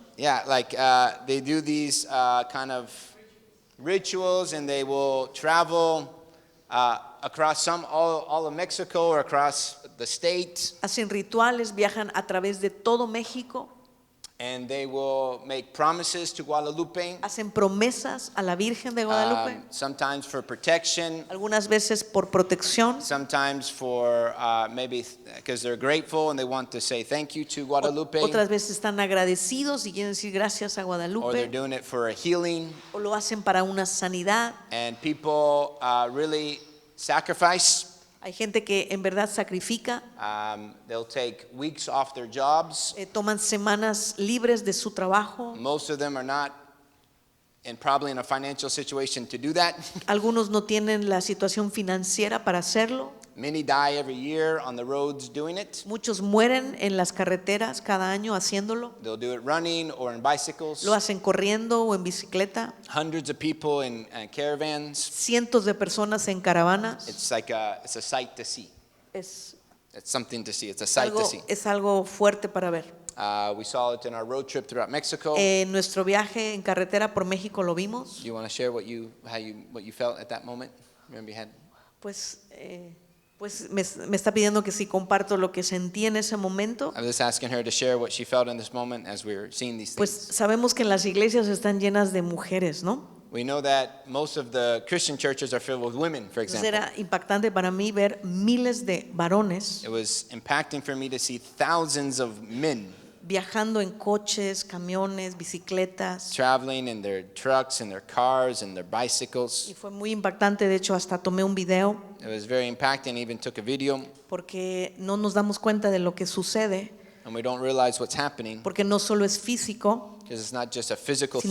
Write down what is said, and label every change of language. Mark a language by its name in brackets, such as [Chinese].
[English] Yeah, like they do these kind of rituals, and they will travel across all of Mexico or across the state, [Spanish] Hacen rituales, viajan a través de todo México, [English] and they will make promises to Guadalupe, [Spanish] hacen promesas a la Virgen de Guadalupe, [English] sometimes for protection, [Spanish] algunas veces por protección, [English] sometimes for maybe because they're grateful and they want to say thank you to Guadalupe, [Spanish] otras veces están agradecidos y quieren decir gracias a [English] or they're [Spanish] Guadalupe, [English] doing it for a healing, [Spanish] o lo hacen para una sanidad. [English] and people really sacrifice. [Spanish] Hay gente que en verdad sacrifica, [English] They'll take weeks off their jobs. [Spanish] toman semanas libres de su trabajo. [English] Most of them are not probably in a financial situation to do that. [Spanish] Algunos no tienen la situación financiera para hacerlo. [English] Many die every year on the roads doing it. [Spanish] Muchos mueren en las carreteras cada año haciéndolo. [English] They'll do it running or in bicycles. [Spanish] Lo hacen corriendo o en bicicleta. [English] Hundreds of people in caravans. [Spanish] Cientos de personas en caravanas. [English] It's like it's a sight to see. [Spanish] Es [English] It's something to see. It's a sight to see. [Spanish] es algo fuerte para ver. [English] We saw it in our road trip throughout Mexico. [Spanish] En nuestro viaje en carretera por México lo vimos. [English] Do you want to share what you felt at that moment? Remember you had. [Spanish] Pues me está pidiendo que si comparto lo que sentí en ese momento. [English] I was just asking her to share what she felt in this moment as we were seeing these [Spanish] Pues [English] things. [Spanish] sabemos que en las iglesias están llenas de mujeres, ¿no? [English] We know that most of the Christian churches are filled with women, for [Spanish] Entonces [English] example. [Spanish] era impactante para mí ver miles de varones [English] It was impacting for me to see thousands of men [Spanish] viajando en coches, camiones, bicicletas. [English] traveling in their trucks, in their cars, in their [Spanish] Y [English] bicycles. [Spanish] fue muy impactante, de hecho hasta tomé un video [English] It was very impacting. I even took a video, [Spanish] porque no nos damos cuenta de lo que sucede, [English] and we don't realize what's happening [Spanish] porque no solo es físico, [English] because it's not just a physical